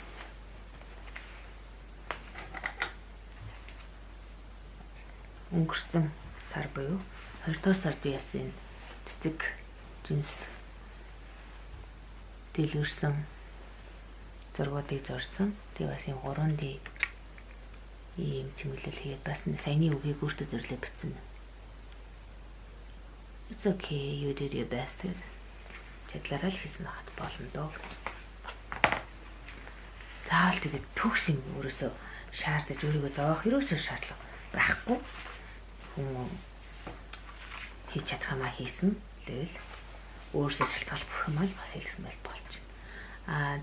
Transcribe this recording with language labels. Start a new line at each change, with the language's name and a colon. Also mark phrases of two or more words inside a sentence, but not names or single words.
Mongolian: Өнгөрсөн сар буюу 2 дугаар сард яасан цэцэг жинс дэлгэрсэн зургуудыг зурсан. Тэгээ бас юм 3D ийм чимэглэл хийгээд бас саяны үгийг өөртөө зөвлөө бичсэн.
English: It's okay, you did your best.
Mongolian: Чадлаараа л хийсэн хат болно доо. Заавал тэгээд төгс юм өөрөөсөө шаардаж өөрийгөө зоох ерөөсөө шаардлага байхгүй. Хүн хийж чадах юмаа хийсэн. Тэгэл өөрөөсөө шалтгаалж бүх юмаа л хийсэн байл болж байна.